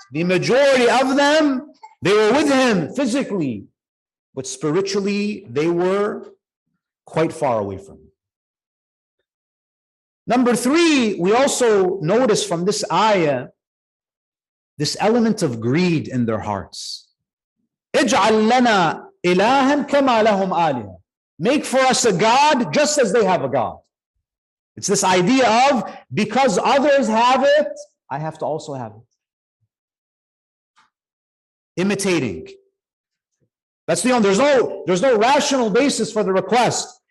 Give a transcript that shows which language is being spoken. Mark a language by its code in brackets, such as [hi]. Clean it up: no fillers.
[en] The majority of them, they were with him physically, but spiritually, they were quite far away from him. Number three, we also notice from this ayah, this element of greed in their hearts. [ar] اجعل لنا إلها كما لهم آلهة. [en] Make for us a God just as they have a God. It's this idea of, because others have it, I have to also have it. Imitating. That's the only, there's no rational basis for the request.